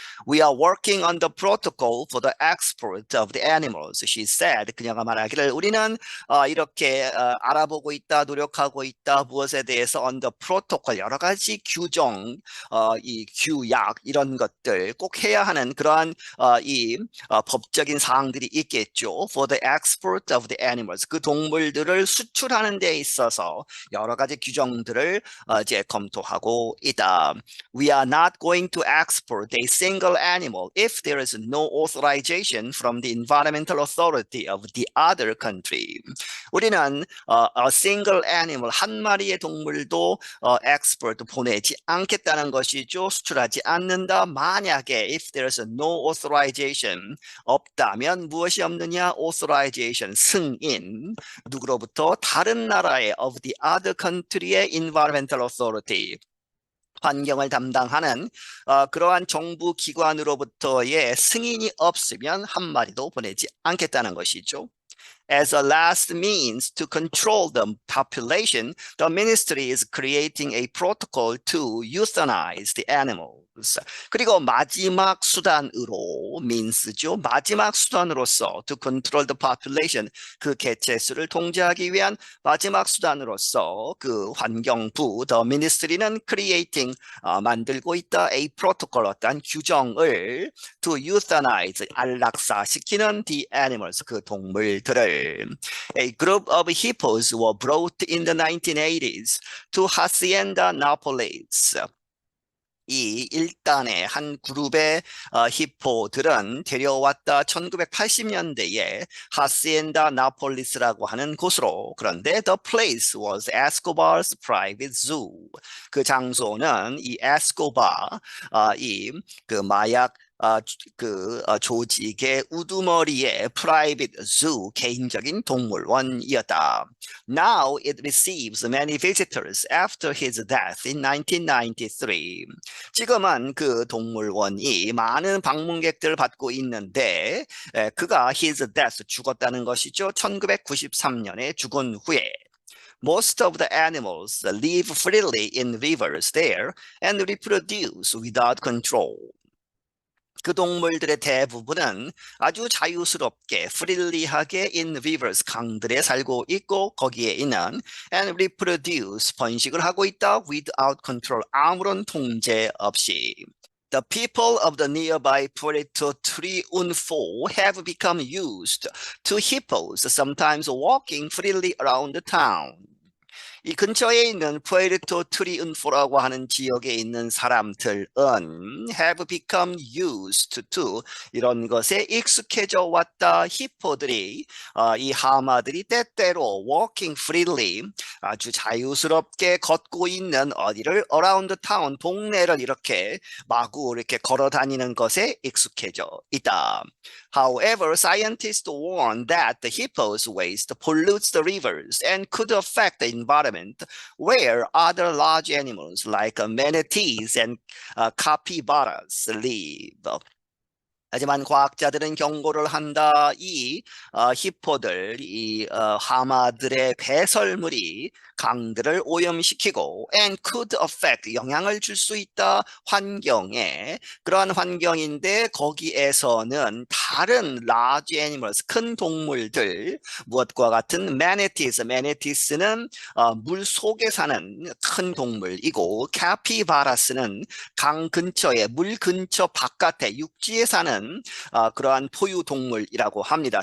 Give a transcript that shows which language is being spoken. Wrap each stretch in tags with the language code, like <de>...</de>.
<en>We are working on the protocol for the export of the animals, she said.</en> <ko>그녀가 말하기를 우리는 이렇게 알아보고 있다, 노력하고 있다. 무엇에 대해서</ko> <en>on the protocol,</en> <ko>여러 가지 규정, 이 규약 이런 것들 꼭 해야 하는 그러한 이 법적인 사항들이 있겠죠.</ko> <en>For the export of the animals,</en> <ko>그 동물들을 수출하는 데 있어서 여러 가지 규정들을 이제 검토하고 있다.</ko> <en>We are not going to export a single animal if there is no authorization from the environmental authority of the other country.</en> <ko>우리는</ko> <en>a single animal,</en> <ko>한 마리의 동물도 export, 보내지 않겠다는 것이죠. 수출하지 않는다. 만약에</ko> <en>if there is no authorization,</en> <ko>없다면 무엇이 없느냐? authorization, 승인. 누구로부터? 다른 나라의</ko> <en>of the other country</en> <ko>의</ko> <en>environmental authority,</en> <ko>환경을 담당하는 그러한 정부 기관으로부터의 승인이 없으면 한 마리도 보내지 않겠다는 것이죠.</ko> <en>As a last means to control the population, the ministry is creating a protocol to euthanize the animals.</en> <ko>그리고 마지막 수단으로 means죠. 마지막 수단으로서</ko> <en>to control the population,</en> <ko>그 개체 수를 통제하기 위한 마지막 수단으로서 그 환경부</ko> <en>the ministry</en> <ko>는 creating 만들고 있다</ko> <en>a protocol</en> <ko>어떤 규정을</ko> <en>to euthanize</en> <ko>안락사시키는</ko> <en>the animals</en> <ko>그 동물들을.</ko> <en>A group of hippos were brought in the 1980s to Hacienda Nápoles.</en> <ko>이 일단의 한 그룹의 히포들은 데려왔다 1980년대에 하시엔다 나폴리스라고 하는 곳으로. 그런데</ko> <en>the place was Escobar's private zoo.</en> <ko>그 장소는 이 에스코바 이 그 마약 조직의 우두머리의</ko> <en>private zoo</en> <ko>개인적인 동물원이었다.</ko> <en>Now it receives many visitors after his death in 1993.</en> <ko>지금은 그 동물원이 많은 방문객들을 받고 있는데 그가</ko> <en>his death</en> <ko>죽었다는 것이죠. 1993년에 죽은 후에.</ko> <en>Most of the animals live freely in rivers there and reproduce without control.</en> <ko>그 동물들의 대부분은 아주 자유스럽게 freely하게</ko> <en>in rivers</en> <ko>강들에 살고 있고 거기에 있는</ko> <en>and reproduce</en> <ko>번식을 하고 있다</ko> <en>without control</en> <ko>아무런 통제 없이. The people of the nearby Puerto Triunfo have become used to hippos, sometimes walking freely around the town. 이 근처에 있는 푸에르토 트리운포라고 하는 지역에 있는 사람들은</ko> <en>have become used to</en> <ko>이런 것에 익숙해져 왔다. 히포들이 이 하마들이 때때로</ko> <en>walking freely</en> <ko>아주 자유스럽게 걷고 있는 어디를</ko> <en>around the town</en> <ko>동네를 이렇게 마구 이렇게 걸어 다니는 것에 익숙해져 있다.</ko> <en>However, scientists warn that the hippos waste pollutes the rivers and could affect the environment where other large animals like manatees and capybaras live.</en> <ko>하지만 과학자들은 경고를 한다. 이 히포들, 이 하마들의 배설물이 강들을 오염시키고</ko> <en>and could affect</en> <ko>영향을 줄 수 있다. 환경에 그러한 환경인데 거기에서는 다른</ko> <en>large animals</en> <ko>큰 동물들 무엇과 같은 manatees는 물 속에 사는 큰 동물이고 capybaras는 강 근처에 물 근처 바깥에 육지에 사는 그러한 포유 동물이라고 합니다.</ko>